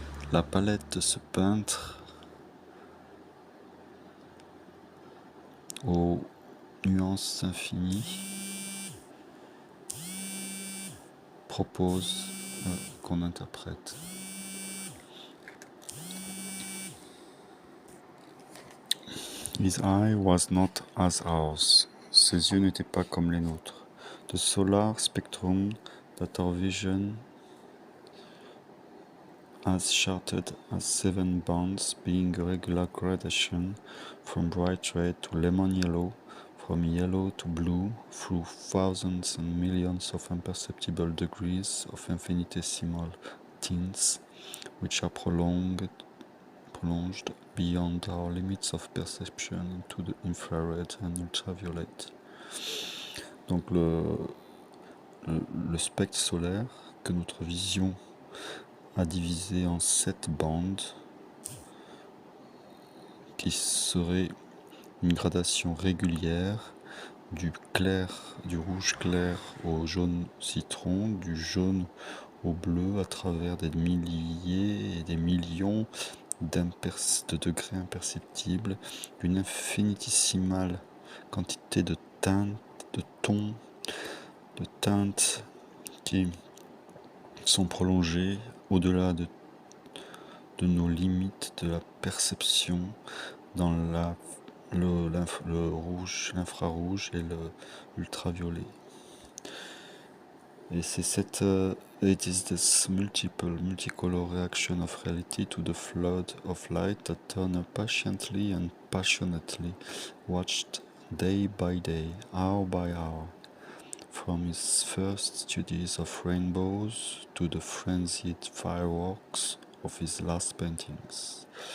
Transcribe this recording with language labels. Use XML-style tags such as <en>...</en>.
<fr>la palette de ce peintre aux nuances infinies propose qu'on interprète.</fr> <en>His eye was not as ours.</en> <fr>Ses yeux n'étaient pas comme les nôtres.</fr> <en>The solar spectrum that our vision has charted as 7 bands, being a regular gradation from bright red to lemon yellow, from yellow to blue, through thousands and millions of imperceptible degrees of infinitesimal tints, which are prolonged beyond our limits of perception into the infrared and ultraviolet.</en> <fr>Donc le spectre solaire que notre vision a divisé en 7 bandes qui seraient une gradation régulière du rouge clair au jaune citron, du jaune au bleu à travers des milliers et des millions de degrés imperceptibles, d'une infinitésimale quantité de teintes, de tons, de teintes qui sont prolongées au-delà de nos limites de la perception dans le rouge, l'infrarouge et l'ultraviolet. Et c'est</fr> <en>it is this multicolor reaction of reality to the flood of light that Turner patiently and passionately watched day by day, hour by hour, from his first studies of rainbows to the frenzied fireworks of his last paintings.</en>